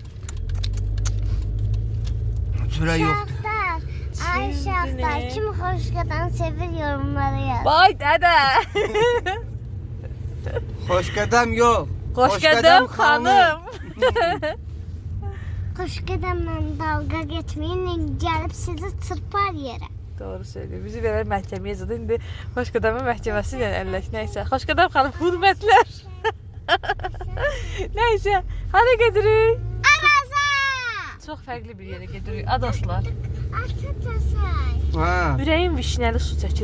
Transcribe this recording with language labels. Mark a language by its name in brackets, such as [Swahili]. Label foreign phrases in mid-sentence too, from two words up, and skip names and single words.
[Turkish] Süre yoktu. Şahtar. Ay Şahtar. ne? Kim hoşgörden sevir yorumlara yaz. [Azerbaijani] Vay dədə. Xoşqədəm yox. Xoşqədəm xanım. [Turkish] Hoşgördenle dalga geçmeyin. Gelip sizi çırpar yere. Doğru söylüyor. [Azerbaijani] Bizi verər məhkəməyə yazdı. İndi Xoşqədəmin məhkəməsi ilə əlləş. Nəysə. Xoşqədəm xanım hürmətlər. Nəysə. Hadi gedirik. Araza. Çox fərqli bir yerə gedirik. Adoslar. [Turkish] Atatürk'e. Ha. [Azerbaijani] Ürəyim vişnəli su çəkir.